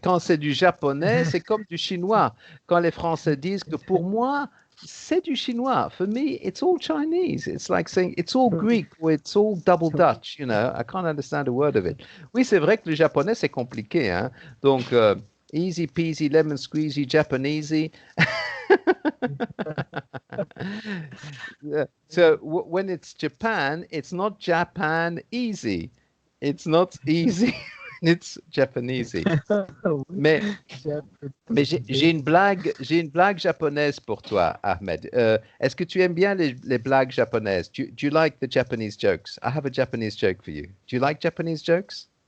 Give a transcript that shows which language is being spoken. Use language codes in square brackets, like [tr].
[fr] Quand c'est du japonais, c'est comme du chinois. Quand les Français disent que pour moi, c'est du chinois. [en] For me, it's all Chinese. It's like saying it's all Greek or it's all double Dutch. You know, I can't understand a word of it. [fr] Oui, c'est vrai que le japonais, c'est compliqué. Hein? Donc, [en] easy peasy, lemon squeezy, Japanesey. So when it's Japan, it's not Japan easy. It's not easy. It's Japanesey. [fr] Mais j'ai une blague japonaise pour toi, Ahmed. Est-ce que tu aimes bien les blagues japonaises? [en] Do you like the Japanese jokes? I have a Japanese joke for you. Do you like Japanese jokes?